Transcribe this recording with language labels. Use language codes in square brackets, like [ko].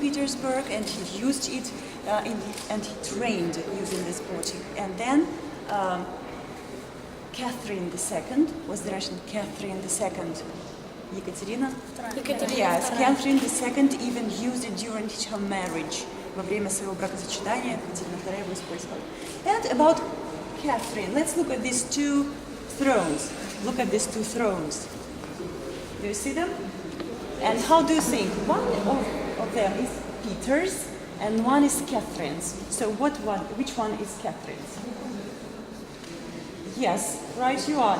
[en] Petersburg and he used it and he trained using this botik. And then Catherine II, was the Russian Catherine II? [ru] Екатерина? [en] Yes, Catherine II even used it during her marriage. [ru] Во время своего бракосочетания Екатерина II его использовала. [en] And about Catherine, let's look at these two thrones. Look at these two thrones. Do you see them? And how do you think? One of them is Peter's and one is Catherine's. So which one is Catherine's? Yes, right you are.